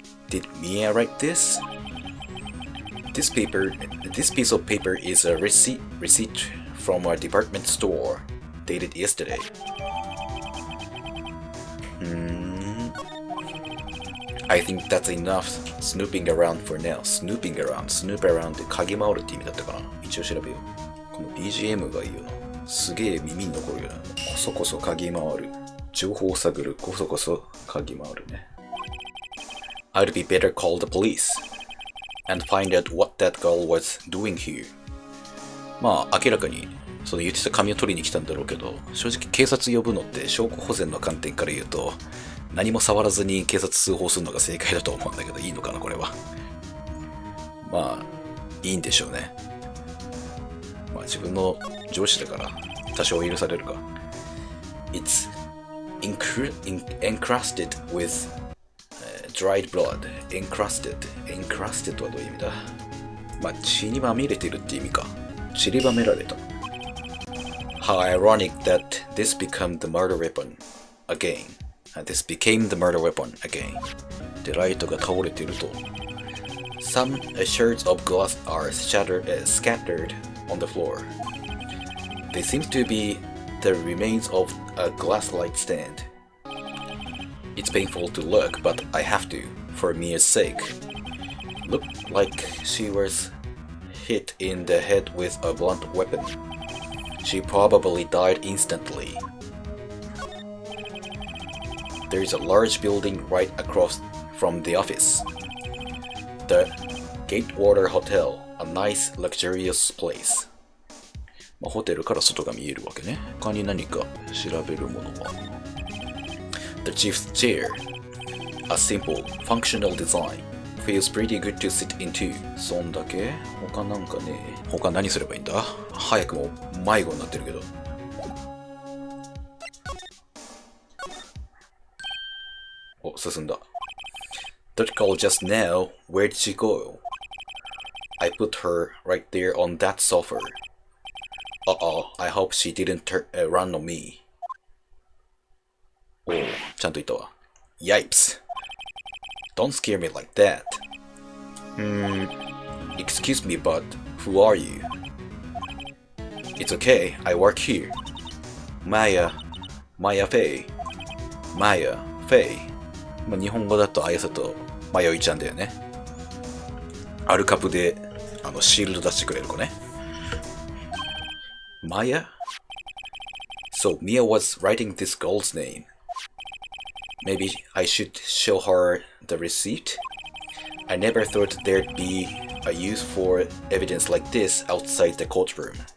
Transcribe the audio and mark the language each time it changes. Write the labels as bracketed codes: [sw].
[en] Did Mia write this? This piece of paper is a receipt from a department store, dated yesterday. I think that's enough snooping around for now. Snoop around [ja] って嗅ぎ回るって意味だったかな。一応調べよう。この BGM がいいよな。すげえ耳に残るよな。こそこそ嗅ぎ回る。情報を探る。こそこそ嗅ぎ回るね。 [en] I'd be better call the police and find out what that girl was doing here. [ja] まあ明らかにその言ってた紙を取りに来たんだろうけど、正直警察呼ぶのって証拠保全の観点から言うと、何も触らずに警察通報するのが正解だと思うんだけど、いいのかなこれは。まあいいんでしょうね。まあ自分の上司だから多少許されるか。 [en] It's encrusted with dried blood. [ja] encrusted はどういう意味だ？まあ血にまみれてるって意味か。散りばめられた。 [en] How ironic that this became the murder weapon again. This became the murder weapon again. [ja] でライトが倒れていると。 [en] Some shards of glass are scattered on the floor. They seem to be the remains of a glass light stand. It's painful to look, but I have to, for Mia's sake. Looked like she was hit in the head with a blunt weapon. She probably died instantly. There is a large building right across from the office. The Gatewater Hotel, a nice luxurious place. [ja] まあ、ホテルから外が見えるわけね。他に何か調べるものは。 [en] The chief's chair, a simple, functional design, feels pretty good to sit into. [ja] そんだけ？他なんかね。他何すればいいんだ？早くも迷子になってるけど。お、進んだ。 [en] That girl just now, where did she go? I put her right there on that sofa. Uh-oh, I hope she didn't run on me. [ja] おう、ちゃんと言ったわ。 [en] Yipes. Don't scare me like that. Excuse me, but who are you? It's okay, I work here. Maya Faye. Maya Faye. [ja] まあ、日本語だとあやさとまよいちゃんだよね。アルカプでシールド出してくれる子ね。 [en] Maya? So Mia was writing this girl's name. Maybe I should show her the receipt? I never thought there'd be a use for evidence like this outside the courtroom.